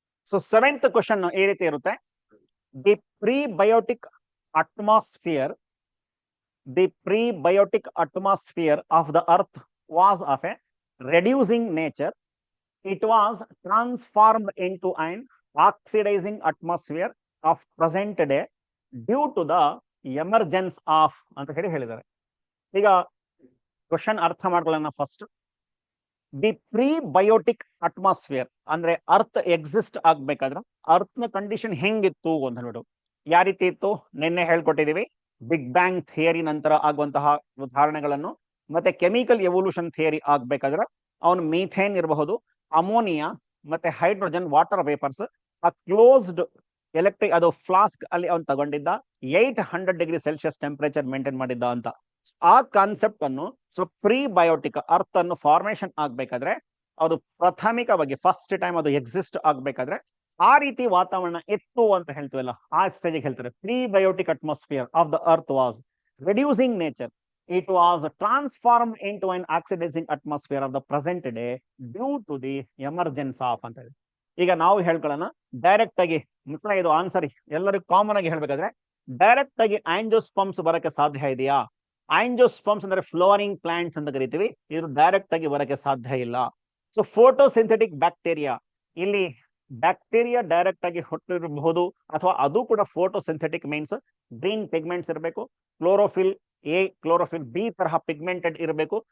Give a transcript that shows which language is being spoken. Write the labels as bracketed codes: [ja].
[en] so seventh question [kn] ಈ ರೀತಿ ಇರುತ್ತೆ. [en] The prebiotic atmosphere, the prebiotic atmosphere of the earth was of a reducing nature. It was transformed into an oxidizing atmosphere of present day due to the emergence of [kn] ಅಂತ ಹೇಳಿದ್ದಾರೆ. ಈಗ question ಅರ್ಥ ಮಾಡ್ಕೊಳ್ಳೋಣ first. The prebiotic atmosphere ಅಂದ್ರೆ earth exist ಆಗ್ಬೇಕಾದ್ರೆ earth ನ condition ಹೆಂಗಿತ್ತು ಅಂತ ಹೇಳ್ಬಿಟ್ಟು, ಯಾವ ರೀತಿ ಇತ್ತು ನಿನ್ನೆ ಹೇಳ್ಕೊಟ್ಟಿದೀವಿ. ಬಿಗ್ ಬ್ಯಾಂಗ್ ಥಿಯರಿ ನಂತರ ಆಗುವಂತಹ ಉದಾಹರಣೆಗಳನ್ನು ಮತ್ತೆ ಕೆಮಿಕಲ್ ಎವಲ್ಯೂಷನ್ ಥಿಯರಿ ಆಗ್ಬೇಕಾದ್ರೆ ಅವನು ಮೀಥೇನ್ ಇರಬಹುದು, ಅಮೋನಿಯಾ ಮತ್ತೆ ಹೈಡ್ರೋಜನ್ ವಾಟರ್ ವೇಪರ್ಸ್ ಆ ಕ್ಲೋಸ್ಡ್ ಎಲೆಕ್ಟ್ರಿಕ್ ಅದು ಫ್ಲಾಸ್ಕ್ ಅಲ್ಲಿ ಅವನು ತಗೊಂಡಿದ್ದ 800 ಡಿಗ್ರಿ ಸೆಲ್ಸಿಯಸ್ ಟೆಂಪರೇಚರ್ ಮೇಂಟೈನ್ ಮಾಡಿದ್ದ ಅಂತ. ಆ ಕಾನ್ಸೆಪ್ಟ್ ಅನ್ನು ಸೊ ಪ್ರೀಬಯೋಟಿಕ್ ಅರ್ತ್ ಅನ್ನು ಫಾರ್ಮೇಶನ್ ಆಗ್ಬೇಕಾದ್ರೆ ಅದು ಪ್ರಾಥಮಿಕವಾಗಿ ಫಸ್ಟ್ ಟೈಮ್ ಅದು ಎಕ್ಸಿಸ್ಟ್ ಆಗ್ಬೇಕಾದ್ರೆ ಆ ರೀತಿ ವಾತಾವರಣ ಇತ್ತು ಅಂತ ಹೇಳ್ತೀವಲ್ಲ, ಆ ಸ್ಟೇಜಿಗೆ ಹೇಳ್ತಾರೆ [en] Prebiotic atmosphere of the earth was reducing nature. It was transformed into an oxidizing atmosphere of the present day due to the emergence of [kn] ಅಂತ ಹೇಳಿ. ಈಗ ನಾವು ಹೇಳ್ಕೊಳ್ಳೋಣ ಡೈರೆಕ್ಟ್ ಆಗಿ ಮಿತ್ರ, ಇದು ಆನ್ಸರ್ ಎಲ್ಲರಿಗೂ ಕಾಮನ್ ಆಗಿ ಹೇಳ್ಬೇಕಾದ್ರೆ ಡೈರೆಕ್ಟ್ ಆಗಿ ಆಂಜಿಯೋಸ್ಪರ್ಮ್ಸ್ ಬರಕ್ಕೆ ಸಾಧ್ಯ ಇದೆಯಾ? ಆಂಜಿಯೋಸ್ಪರ್ಮ್ಸ್ ಅಂದ್ರೆ ಫ್ಲೋರಿಂಗ್ ಪ್ಲಾಂಟ್ಸ್ ಅಂತ ಕರಿತೀವಿ, ಇದು ಡೈರೆಕ್ಟ್ ಆಗಿ ಬರಕ್ಕೆ ಸಾಧ್ಯ ಇಲ್ಲ. ಸೊ ಫೋಟೋಸಿಂಥೆಟಿಕ್ ಬ್ಯಾಕ್ಟೀರಿಯಾ, ಇಲ್ಲಿ ಬ್ಯಾಕ್ಟೀರಿಯಾ ಡೈರೆಕ್ಟ್ ಆಗಿ ಹುಟ್ಟಿರಬಹುದು ಅಥವಾ ಅದು ಕೂಡ ಫೋಟೋಸಿಂಥೆಟಿಕ್ ಮೀನ್ಸ್ ಗ್ರೀನ್ ಪಿಗ್ಮೆಂಟ್ಸ್ ಇರಬೇಕು, ಕ್ಲೋರೋಫಿಲ್ ಎ ಕ್ಲೋರೋಫಿಲ್ ಬಿ ತರಹ ಪಿಗ್ಮೆಂಟೆಡ್ ಇರಬೇಕು.